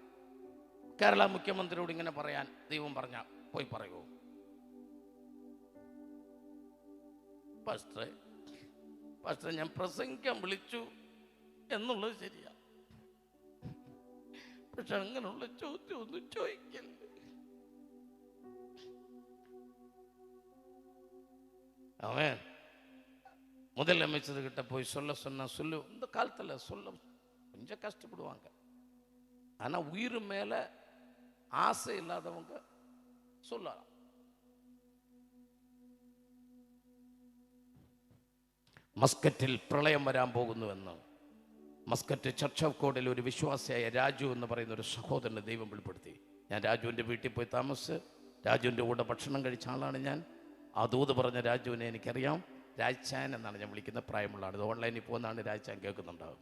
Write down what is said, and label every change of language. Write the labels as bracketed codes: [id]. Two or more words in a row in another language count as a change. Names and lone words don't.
[ml] കേരള മുഖ്യമന്ത്രിയോട് ഇങ്ങനെ പറയാൻ ദൈവം പറഞ്ഞ പോയി പറയുമോ? പാസ്റ്ററെ ഞാൻ പ്രസംഗിക്കാൻ വിളിച്ചു എന്നുള്ളത് ശരിയാ, പക്ഷെ അങ്ങനെയുള്ള ചോദ്യം ഒന്നും ചോദിക്കല്ല. [ta] அவன் முதலமைச்சர்கிட்ட போய் சொன்னா சொல்லு. இந்த காலத்தில் சொல்ல கொஞ்சம் கஷ்டப்படுவாங்க. ஆனால் உயிர் மேலே ஆசை இல்லாதவங்க சொல்லலாம். [ml] മസ്കറ്റിൽ പ്രളയം വരാൻ പോകുന്നുവെന്ന് മസ്കറ്റ് ചർച്ച് ഓഫ് കോഡിൽ ഒരു വിശ്വാസിയായ രാജു എന്ന് പറയുന്ന ഒരു സഹോദരനെ ദൈവം വെളിപ്പെടുത്തി. ഞാൻ രാജുവിൻ്റെ വീട്ടിൽ പോയി താമസിച്ച് രാജുവിൻ്റെ കൂടെ ഭക്ഷണം കഴിച്ച ആളാണ് ഞാൻ. ആ ദൂത് പറഞ്ഞ രാജുവിനെ എനിക്കറിയാം. രാജ്ചാൻ എന്നാണ് ഞാൻ വിളിക്കുന്ന, പ്രായമുള്ള ആൾ. ഇത് ഓൺലൈനിൽ പോകുന്നതാണ്, രാജ്ചാൻ കേൾക്കുന്നുണ്ടാകും.